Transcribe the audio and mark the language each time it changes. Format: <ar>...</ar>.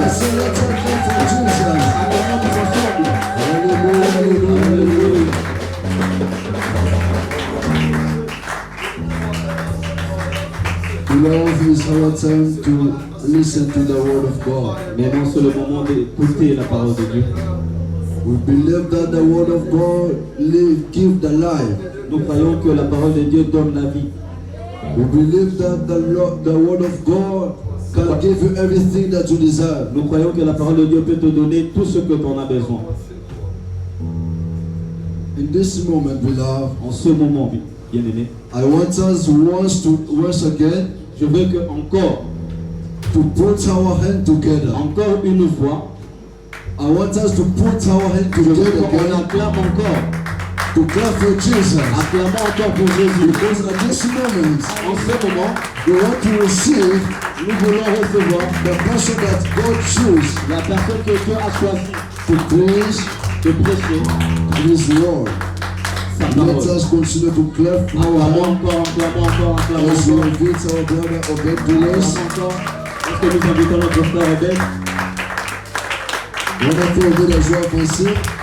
<en>Let's say let us clap for Jesus.</en> <fr>Acclamons tous ensemble. Hallelujah, hallelujah.</fr> <en>Love is our time to listen to the word of God.</en> <fr>Maintenant, c'est le moment d'écouter la parole de Dieu.</fr> <en>We believe that the word of God give the life.</en> <fr>Nous croyons que la parole de Dieu donne la vie.</fr> <en>We believe that the word of God can give you everything that you desire.</en> <fr>Nous croyons que la parole de Dieu peut te donner tout ce que tu en as besoin.</fr> <en>In this moment, beloved,</en> <fr>en ce moment, bien-aimé,</fr> <en>I want us once again,</en> <fr>je veux que encore,</fr> <en>to put our hand together.</en> <fr>Encore une fois,</fr> <en>I want us to put our hand together again.</en> <fr>On acclame encore.</fr> <en>To clap for Jesus.</en> <fr>Acclamons encore pour Jésus.</fr> <en>Because at this moment,</en> <fr>en ce moment,</fr> <en>we want to receive,</en> <fr>nous voulons recevoir</fr> <en>the person that God chose,</en> <fr>la personne que Dieu a choisie</fr> <en>to preach,</en> <fr>de prêcher</fr> <en>His word. Let us continue to clap for our hand. As we invite our brother Obed to us.</en> <fr>Est-ce que nous invitons notre frère Obed? On a fait Obed à joie avancée.</fr>